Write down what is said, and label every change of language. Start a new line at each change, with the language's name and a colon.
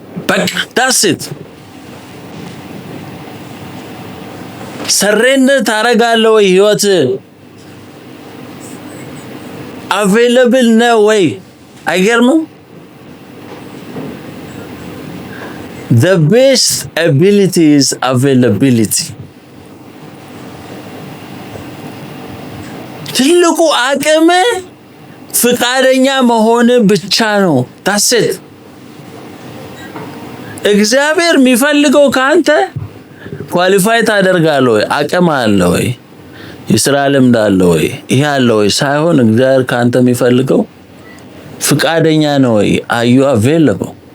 Amharic: በቃ
English: that's it።
Amharic: ሰሬንደር ታረጋለህ ወይ? ህይወት available ነው ወይ? አይገርምም?
English: The best ability is availability.
Amharic: ትልቁ አቅም ፍቃደኛ መሆን ብቻ ነው።
English: that's it።
Amharic: እግዚአብሔር የሚፈልገው ካንተ ኳሊፋይ ታደርጋለህ ወይ፣ አቅም አለ ወይ፣ የሥራ ልምድ አለ ወይ፣ ይሄ አለ ወይ ሳይሆን እግዚአብሔር ካንተ የሚፈልገው ፍቃደኛ ነው ወይ?
English: are you available?